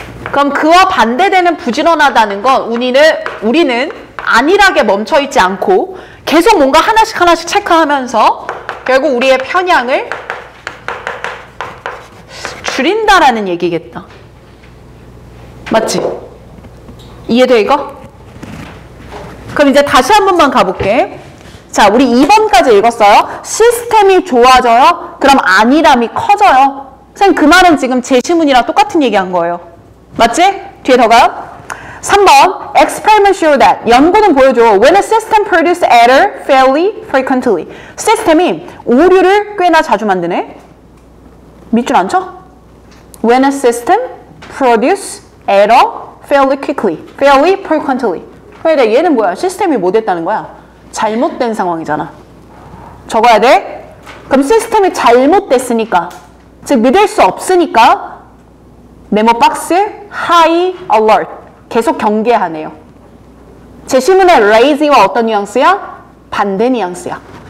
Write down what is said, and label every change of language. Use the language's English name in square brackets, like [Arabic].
[Korean] 그럼 그와 반대되는 부지런하다는 건 우리는 안일하게 멈춰있지 않고 계속 뭔가 하나씩 체크하면서 결국 우리의 편향을 줄인다라는 얘기겠다. 맞지? 이해돼 이거? 그럼 이제 다시 한 번만 가볼게. 자, 우리 2번까지 읽었어요. 시스템이 좋아져요? 그럼 안일함이 커져요. 선생님 그 말은 지금 제시문이랑 똑같은 얘기한 거예요. 맞지? 뒤에 더 가요. [English] 3번 experiment show that [Korean] 연구는 보여줘 [English] when a system produces error fairly frequently [Korean] 시스템이 오류를 꽤나 자주 만드네. 믿질 않죠? [English] when a system produces error fairly quickly, fairly frequently. [Korean] 그러니까 얘는 뭐야? 시스템이 뭐 됐다는 거야? 잘못된 상황이잖아. 적어야 돼? 그럼 시스템이 잘못됐으니까, 즉 믿을 수 없으니까 메모 박스 [English] high alert [Korean] 계속 경계하네요. 제시문의 lazy와 어떤 뉘앙스야? 반대 뉘앙스야.